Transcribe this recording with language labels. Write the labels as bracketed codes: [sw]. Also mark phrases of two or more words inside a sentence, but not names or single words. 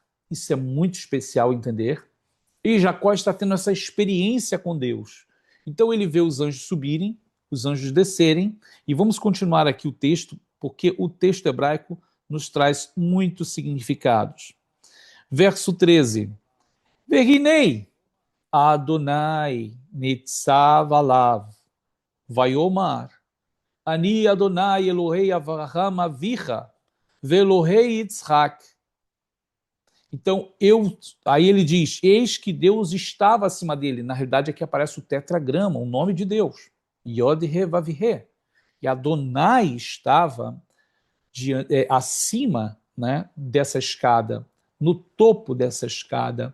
[pt] Isso é muito especial entender. E Jacó está tendo essa experiência com Deus. Então ele vê os anjos subirem, os anjos descerem, e vamos continuar aqui o texto, porque o texto hebraico nos traz muitos significados. Verso 13. [he] והנה אדני נצב עליו, ויאמר, אני אדני אלהי אברהם אביך, ואלהי יצחק. [pt] Então, aí ele diz, eis que Deus estava acima dele. Na realidade, aqui aparece o tetragrama, o nome de Deus. [he] יוד־הא ואו־הא. [pt] E Adonai estava acima, né, dessa escada, no topo dessa escada.